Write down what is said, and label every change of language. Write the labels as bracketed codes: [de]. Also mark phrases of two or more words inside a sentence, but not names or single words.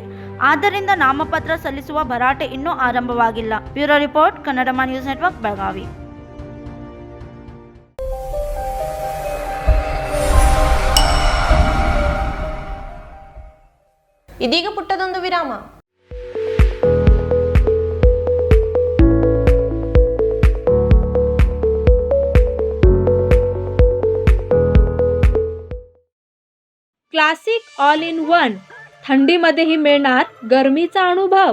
[kn] ಆದ್ದರಿಂದ ನಾಮಪತ್ರ ಸಲ್ಲಿಸುವ ಭರಾಟೆ ಇನ್ನೂ ಆರಂಭವಾಗಿಲ್ಲ. [en] bureau report, ಕನ್ನಡಮ ನ್ಯೂಸ್ ನೆಟ್ವರ್ಕ್, ಬೆಳಗಾವಿ. [kn] ಇದೀಗ ಪುಟ್ಟದೊಂದು ವಿರಾಮ. [en] classic all in one, [mr] थंडीमध्येही मिळणार गरमीचा अनुभव.